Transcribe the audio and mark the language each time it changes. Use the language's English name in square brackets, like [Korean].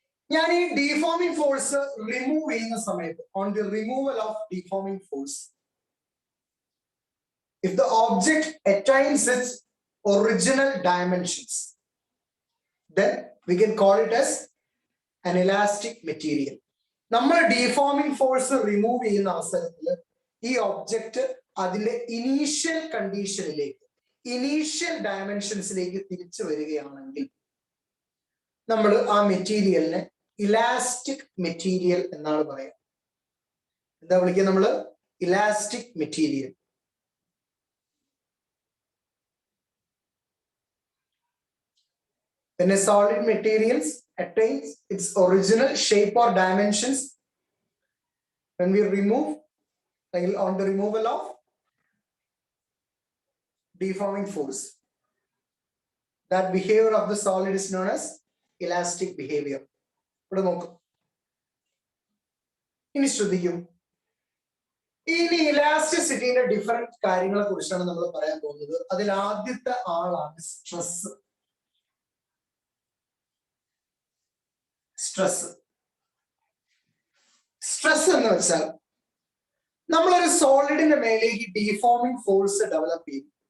[Malayalam] ഞാൻ ഈ deforming force remove ചെയ്യുന്ന സമയത്ത്, [English] On the removal of deforming force, if the object attains its original dimensions, then we can call it as an elastic material. [Malayalam] നമ്മൾ deforming force remove ചെയ്യുന്ന അവസരത്തിൽ ഈ object അതിന്റെ initial കണ്ടീഷനിലേക്ക്, initial ഡയമെൻഷൻസിലേക്ക് തിരിച്ചു വരികയാണെങ്കിൽ നമ്മൾ ആ മെറ്റീരിയലിനെ ഇലാസ്റ്റിക് മെറ്റീരിയൽ എന്നാണ് പറയുക. എന്താ വിളിക്കുക നമ്മള്? Elastic material. [English] When a solid materials attains its original shape or dimensions, when we remove, like on the removal of deforming force, that behavior of the solid is known as elastic behavior. [Malayalam] ഇവിടെ നോക്ക്, ഇനി ശ്രദ്ധിക്കും. ഇനി ഇലാസ്റ്റിസിറ്റിയുടെ different കാര്യങ്ങളെ കുറിച്ചാണ് നമ്മൾ പറയാൻ പോകുന്നത്. അതിൽ ആദ്യത്തെ ആളാണ് സ്ട്രെസ്. സ്ട്രെസ് എന്ന് വെച്ചാൽ നമ്മളൊരു സോളിഡിന്റെ മേലേക്ക് ഡിഫോമിംഗ് ഫോഴ്സ് ഡെവലപ്പ് ചെയ്യും.